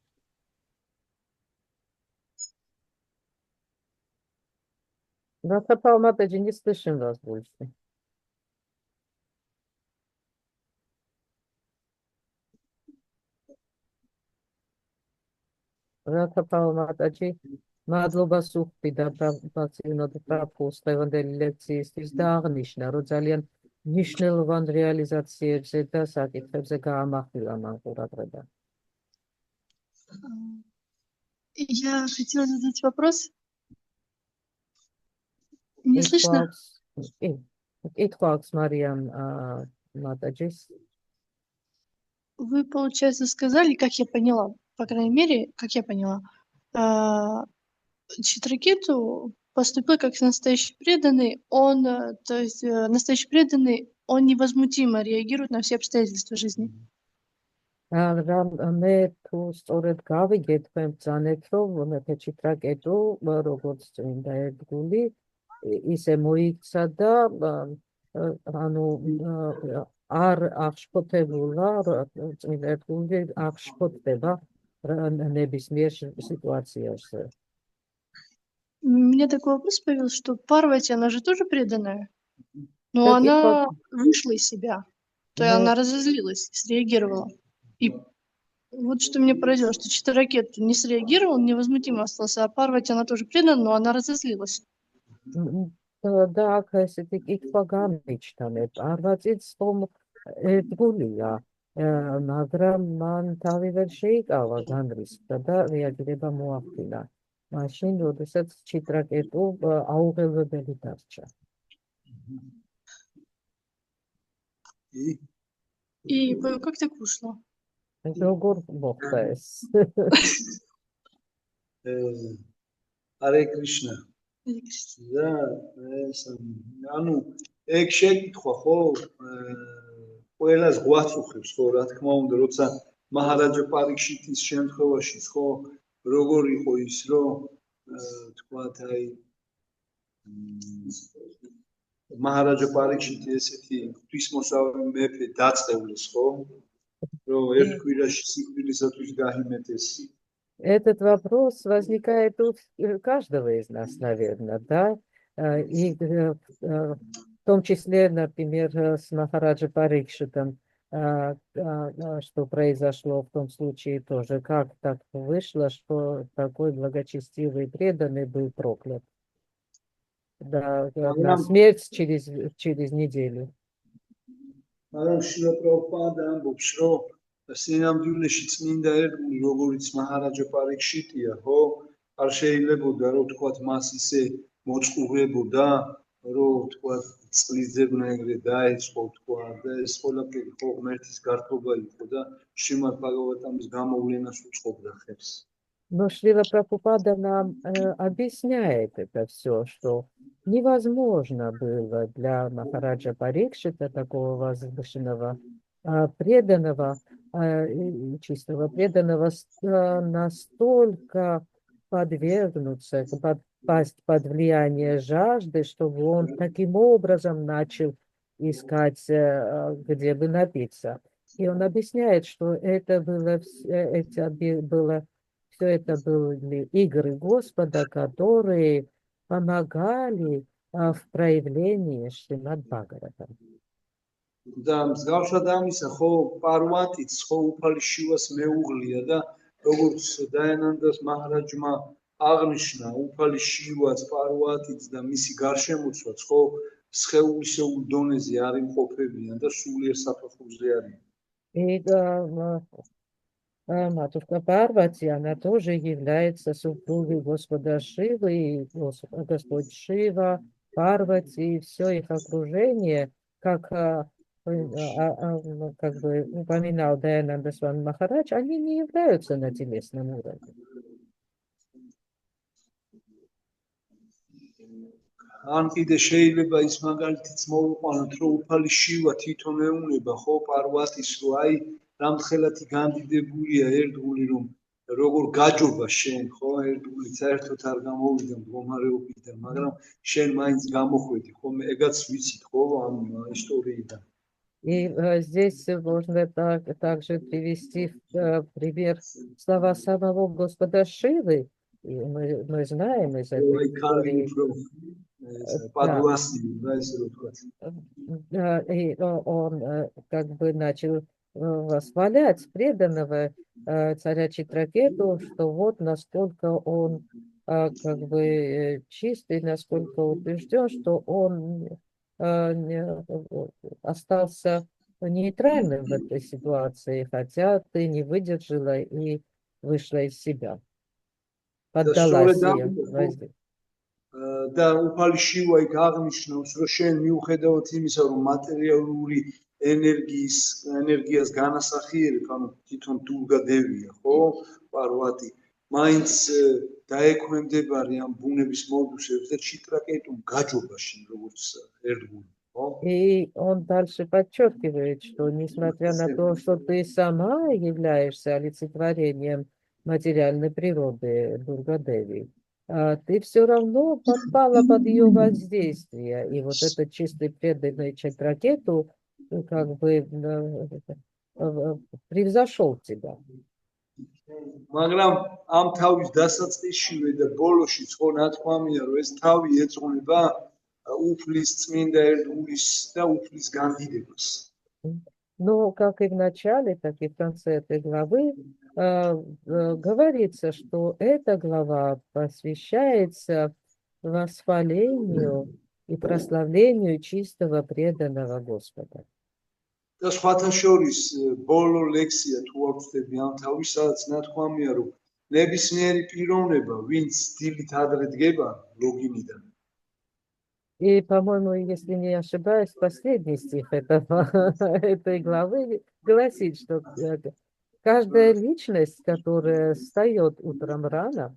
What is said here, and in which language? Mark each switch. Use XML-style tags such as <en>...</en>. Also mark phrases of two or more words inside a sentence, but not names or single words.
<ru>Радха Матаджи, не слышим вас больше. Радха Матаджи,</ru> <ka>მადლობა სუხტი და პაციენტად პრაფუს დღევანდელი ლექციისთვის და აღნიშნა, რომ ძალიან მნიშვნელოვან რეალიზაციებზე და საკითხებზე გაამახვილა მან ყურადღება.</ka> <ru>Я хотела задать вопрос. Не слышно? Итхуакс Мариам Матаджис. Вы, получается, сказали, как я поняла, по крайней мере, как я поняла, Читракету поступил как настоящий преданный, он, то есть настоящий преданный, он невозмутимо реагирует на все обстоятельства жизни.</ru> <ka>მე თუ სწორედ გავიგეთ, თქვენ ბრძანეთ, რომ მეფე ჩიტრაკეტუ როგორც წმინდა ერთგული ისე მოიქცა და ანუ არ აღშფოთებულა წმინდა ერთგული აღშფოთდება ნებისმიერ სიტუაციაში.</ka> <ru>У меня такой вопрос появился, что Парвати, она же тоже преданная, но Так, она вышла из себя, то есть она разозлилась, среагировала. И Вот что меня поразило, что Читракет не среагировал, невозмутимо остался, а Парвати, она тоже предана, но она разозлилась.</ru> <ka>და აქ ესეთი კითხვა გამიჩნდა. პარვატიც ხომ ერთგულია, მაგრამ მან თავი ვერ შეიკავა, განრისხდა და რეაგირება მოახდინა. მაშინ, როდესაც ჩიტრაკეტუ აუღელვებელი დარჩა.</ka> <ru>И как так вышло?</ru> <ka>როგორ მოხდა ეს?</ka> <sa>Hare Krishna.</sa> <ka>და ეს ანუ ეგ შეკითხვა ხო ყველას გვაწუხებს ხო რა თქმა უნდა როცა მაჰარაჯა პარიქშიტის შემთხვევაში ხო როგორ იყო ის რომ თქვათ აი მაჰარაჯა პარიქშიტი ესეთი ღვთისმოსავი მეფე დაწყევლეს ხო რომ ერთ კვირაში სიკვდილისათვის გაიმეტეს.</ka> <ru>Этот вопрос возникает у каждого из нас, наверное, да, и в том числе, например, с Махараджа Парикшитом, что произошло в том случае тоже, как так вышло, что такой благочестивый преданный был проклят. Да, на смерть через неделю.</ru> <ka>სინამდვილეში წმინდა ერთგული როგორიც მაჰარაჯა პარიქშიტია ხო არ შეიძლებოდა რომ თქვათ მას ისე მოწყურებოდა რომ თქვათ წყლიზებნაირე დაეწყო თქვათ და ეს ყველაფერი ხო ღმერთის გართობა იყო და შრიმად ბაგავატამის გამოვლენას უწყობდა ხელს.</ka> <ru>Но Шрила Прабхупада нам объясняет это все, что невозможно было для Махараджа Парикшита, такого возвышенного преданного, чистого преданного, настолько подвергнуться, подпасть под влияние жажды, чтобы он таким образом начал искать, где бы напиться. И он объясняет, что это было все это были игры Господа, которые помогали в проявлении Шримад Бхагавата.</ru> <ka>და მსგავსად ამისა ხო პარვატიც ხო უფალი შივას მეუღლია და როგორც დაენანდას მაჰარაჯმა აღნიშნა უფალი შივაც პარვატიც და მისი გარშემოცვაც ხო სხეულისეულ დონეზე არ იმყოფებიან და სულიერ საფეხურზე არიან.</ka> <ru>И матушка Парвати, она тоже является супругой Господа Шивы, и Господь Шива, Парвати, и все их окружение, как бы упоминал Дайананда Свами Махарадж, они не являются на телесном уровне.</ru> <ka>ან კიდე შეიძლება ის მაგალითიც მოვიყვანოთ რომ უფალი შივა თვითონ ეუბნება ხო პარვატის რომ აი რამხელათი განდიდებულია ერთგული რომ როგორ გაჯობა შენ ხო ერთგული საერთოდ არ გამოვიდა მდგომარეობიდან მაგრამ შენ მაინც გამოხვედი ხო ეგაც ვიცით ხო ამ ისტორიიდან.</ka> <ru>И здесь можно также привести в пример слова самого Господа Шивы. И мы знаем из этой истории. И он как бы начал восхвалять преданного царя Читракету, что вот насколько он как бы чистый, насколько убежден, что он остался нейтральным в этой ситуации, хотя ты не выдержала и вышла из себя, поддалась ее воздействию.</ru> <ka>და უფალი შივა იქ აღნიშნავს რომ შენ მიუხედავად იმისა რომ მატერიალური ენერგიას განასახიერებ ანუ თვითონ დურგა დევია ხო პარვატი მაინც დაექვემდებარი ამ ბუნების მოდუსებს და ჩიტრაკეტუმ გაჯობაში როგორც ერთგული.</ka> <ru>И он дальше подчеркивает, что несмотря на то, что ты сама являешься олицетворением материальной природы Дурга-деви, ты все равно подпала под ее воздействие. И вот этот чистый преданный Читракету как бы превзошел тебя.</ru> <ka>მაგრამ ამ თავის დასაწყისშივე და ბოლოში ხო ნათქვამია რომ ეს თავი ეძღვნება უფლის წმინდა ერთგულის და უფლის განდიდებას.</ka> <ru>Но, как и в начале, так и в конце этой главы говорится, что эта глава посвящается восхвалению и прославлению чистого преданного Господа.</ru> <ka>და სხვათა შორის ბოლო ლექსია თუ არ ვწდები ამ თავის, სადაც ნათქვამია, რომ ნებისმიერი პიროვნება, ვინც დილით ადრე დგება ლოგინიდან,</ka> <ru>И, по-моему, если не ошибаюсь, последний стих этой главы гласит, что каждая личность, которая встает утром рано</ru>